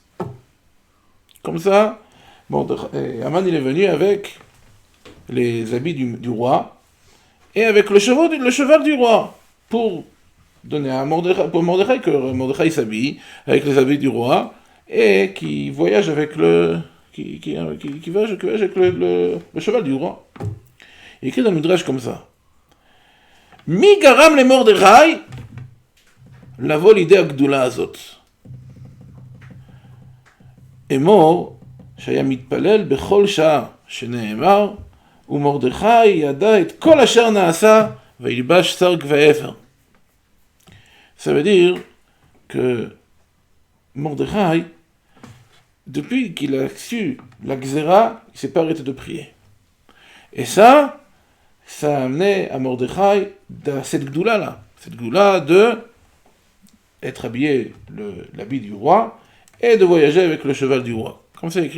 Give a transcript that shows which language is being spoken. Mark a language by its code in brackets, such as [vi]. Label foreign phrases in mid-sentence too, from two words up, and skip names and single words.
[fr] Comme ça, Haman il est venu avec les habits du roi et avec le cheval du roi pour donner à Mordechai que Mordechai s'habille avec les habits du roi et qui voyage avec qui va avec le cheval du roi. Il écrit dans le Midrash comme ça. [he] מי גרם ל מרדכי לבוא לידי הגדולה הזאת. אמור שהיה מתפלל בכל שעה שנאמר, ומרדכי ידע את כל אשר נעשה וילבש שרג ואפר. [fr] Ça veut dire que Mordechai, depuis qu'il a su la Gzera, il ne s'est pas arrêté de prier. Et ça a amené à Mordechai cette gdoula-là, cette gdoula de être habillé l'habit du roi et de voyager avec le cheval du roi.